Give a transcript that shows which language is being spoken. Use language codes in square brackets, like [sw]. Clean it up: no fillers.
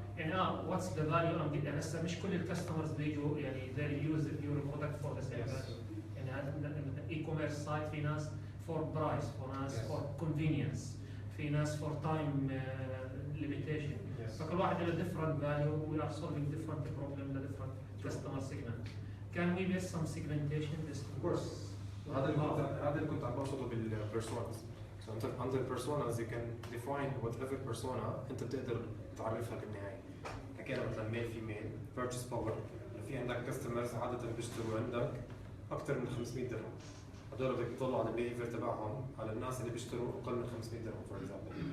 [en] يعني what's the value um [ar] يعني هسه مش كل الكاستمرز بيجوا يعني [en] they use your product for the same value. [ar] يعني هذا اي كوميرس سايت في ناس فور برايس، في ناس فور كونفينينس، في ناس فور تايم ليميتيشن. فكل واحد له [en] different value. We are solving different problem ل different customer segment. Can we base some segmentation? Of course. [ar] هذا اللي كنت عم بقصده بالبيرسوناز. [en] So under personas you can define whatever persona [ar] انت بتقدر تعرفها بالنهايه. حكينا مثلا ميل فيميل، [en] purchase power، [ar] في عندك كاستمرز عاده بيشتروا عندك اكثر من 500 درهم. هدول بدك تطلع على البيهيفير تبعهم على الناس اللي بيشتروا اقل من 500 درهم [en] For example.